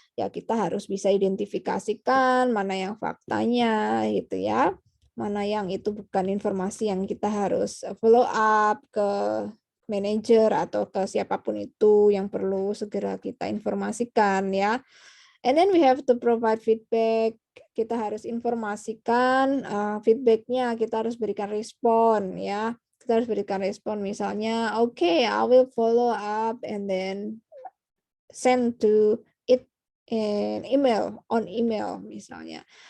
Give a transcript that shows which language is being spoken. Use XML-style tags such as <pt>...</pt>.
<id>Ya kita harus bisa identifikasikan mana yang faktanya gitu ya. Mana yang itu bukan informasi yang kita harus follow up ke manajer atau ke siapapun itu yang perlu segera kita informasikan ya.</id> <en>And then we have to provide feedback.</en> <id>Kita harus informasikan feedbacknya, kita harus berikan respon ya. Kita harus berikan respon misalnya,</id> <en>okay, I will follow up and then send to it in email, on email</en> <id>misalnya.</id>